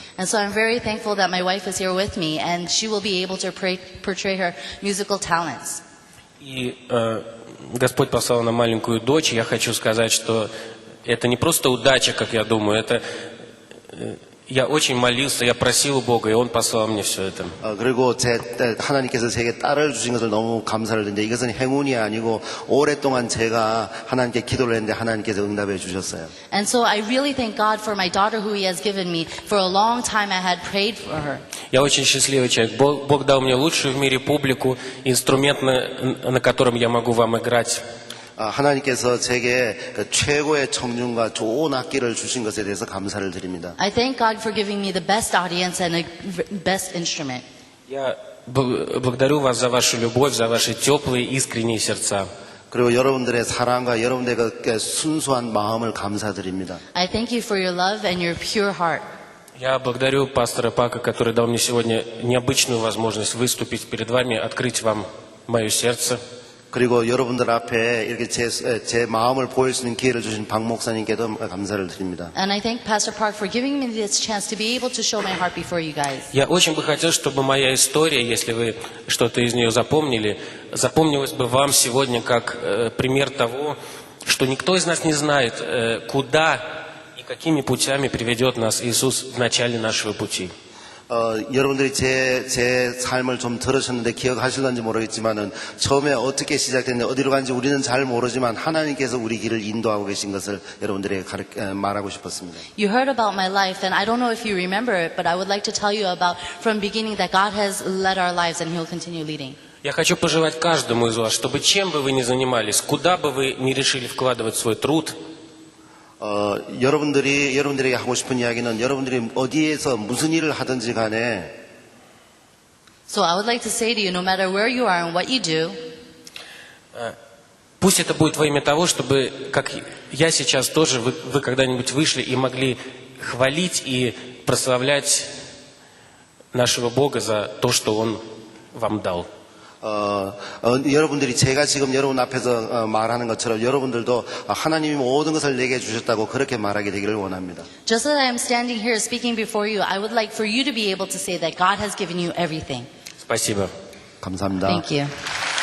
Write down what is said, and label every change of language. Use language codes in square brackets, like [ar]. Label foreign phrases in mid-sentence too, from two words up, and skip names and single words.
[en] And so I'm very thankful that my wife is here with me and she will be able to portray her musical talents. [ru] И Господь послал нам маленькую дочь. Я хочу сказать, что это не просто удача, как я думаю, это я очень молился, я просил Бога, и Он послал мне все это. [ko] 그리고 하나님께서 제게 딸을 주신 것을 너무 감사를 드는데 이것은 행운이 아니고 오랫동안 제가 하나님께 기도를 했는데 하나님께서 응답해 주셨어요. [en] And so I really thank God for my daughter who He has given me. For a long time I had prayed for her. [ru] Я очень счастливый человек. Бог дал мне лучшую в мире публику, инструмент, на котором я могу вам играть. [ko] 하나님께서 제게 최고의 청중과 좋은 악기를 주신 것에 대해서 감사를 드립니다. [en] I thank God for giving me the best audience and a best instrument. [ru] Я благодарю вас за вашу любовь, за ваши теплые, искренние сердца. [ko] 그리고 여러분들의 사랑과 여러분들의 그 순수한 마음을 감사드립니다. [en] I thank you for your love and your pure heart. [ru] Я благодарю пастора Пака, который дал мне сегодня необычную возможность выступить перед вами, открыть вам мое сердце. [ko] 그리고 여러분들 앞에 이렇게 제 마음을 보일 수 있는 기회를 주신 박 목사님께도 감사를 드립니다. [en] And I thank Pastor Park for giving me this chance to be able to show my heart before you guys. [ru] Я очень бы хотел, чтобы моя история, если вы что-то из нее запомнили, запомнилась бы вам сегодня как пример того, что никто из нас не знает, куда и какими путями приведет нас Иисус в начале нашего пути. [ko] 여러분들이 제 삶을 좀 들으셨는데 기억하실런지 모르겠지만은 처음에 어떻게 시작됐는지 어디로 간지 우리는 잘 모르지만 하나님께서 우리 길을 인도하고 계신 것을 여러분들에게 말하고 싶었습니다. [en] You heard about my life and I don't know if you remember it, but I would like to tell you about from beginning that God has led our lives and He will continue leading. [ru] Я хочу пожелать каждому из вас, чтобы чем бы вы ни занимались, куда бы вы ни решили вкладывать свой труд, [ko] 여러분들에게 하고 싶은 이야기는 여러분들이 어디에서 무슨 일을 하든지 간에 [en] So I would like to say to you, no matter where you are and what you do, [ru] пусть это будет во имя того, чтобы, как я сейчас тоже, вы когда-нибудь вышли и могли хвалить и прославлять нашего Бога за то, что Он вам дал. [ko] 여러분들이 제가 지금 여러분 앞에서 말하는 것처럼 여러분들도 하나님이 모든 것을 내게 주셨다고 그렇게 말하게 되기를 원합니다. [en] just as I am standing here speaking before you, I would like for you to be able to say that God has given you everything. [ru] Спасибо. [ko] 감사합니다. [en] Thank you.